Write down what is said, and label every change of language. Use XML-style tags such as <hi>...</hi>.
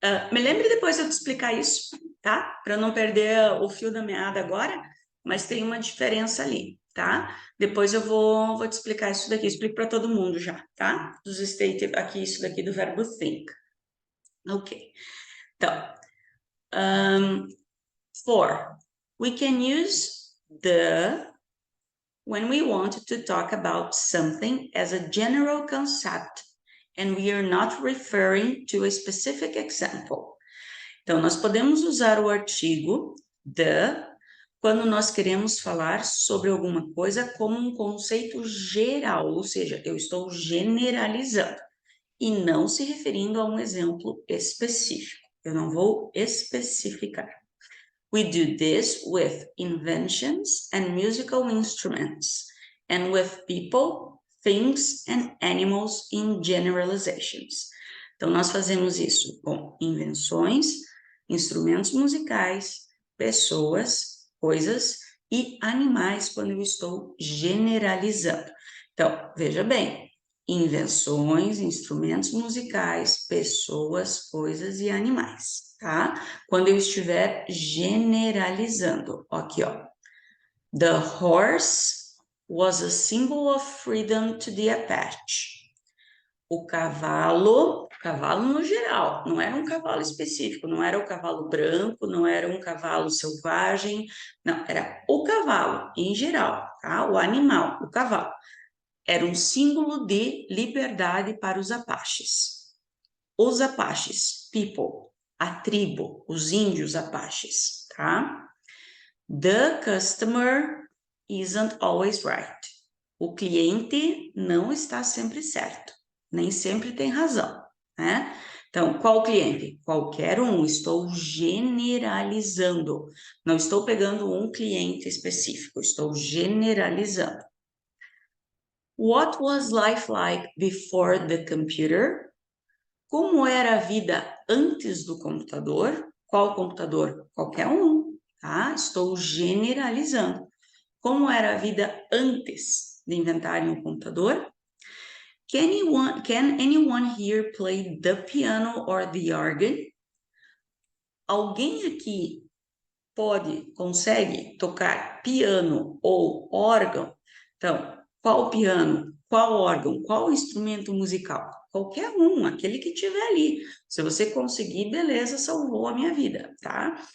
<pt>Me lembre depois de eu te explicar isso, tá? Para não perder o fio da meada agora, mas tem uma diferença ali, tá? Depois eu vou te explicar isso daqui, explico para todo mundo já, tá? Dos stative, aqui, isso daqui do verbo think. Ok. Então,</pt> <en>we can use the when we want to talk about something as a general concept and we are not referring to a specific example.</en> <pt>Então, nós podemos usar o artigo the quando nós queremos falar sobre alguma coisa como um conceito geral, ou seja, eu estou generalizando e não se referindo a um exemplo específico. Eu não vou especificar.</pt> <en>We do this with inventions and musical instruments, and with people, things, and animals in generalizations.</en> <pt>Então, nós fazemos isso com invenções, instrumentos musicais, pessoas, coisas e animais quando eu estou generalizando. Então, veja bem, invenções, instrumentos musicais, pessoas, coisas e animais, tá? Quando eu estiver generalizando, aqui, ó.</pt> <en>The horse was a symbol of freedom to the Apache.</en> <pt>o cavalo no geral, não era um cavalo específico, não era o cavalo branco, não era um cavalo selvagem, não, era o cavalo em geral, tá? O animal, o cavalo. Era um símbolo de liberdade para os apaches. Os apaches, people, a tribo, os índios apaches, tá?</pt> <en>The customer isn't always right.</en> <pt>O cliente não está sempre certo, nem sempre tem razão, né? Então, qual cliente? Qualquer um, estou generalizando. Não estou pegando um cliente específico, estou generalizando.</pt> <en>What was life like before the computer?</en> <pt>Como era a vida antes do computador? Qual computador? Qualquer um, tá? Estou generalizando. Como era a vida antes de inventarem o computador?</pt> <en>Can anyone here play the piano or the organ?</en> <pt>Alguém aqui consegue tocar piano ou órgão? Então, qual piano? Qual órgão? Qual instrumento musical? Qualquer um, aquele que tiver ali. Se você conseguir, beleza, salvou a minha vida, tá?</pt>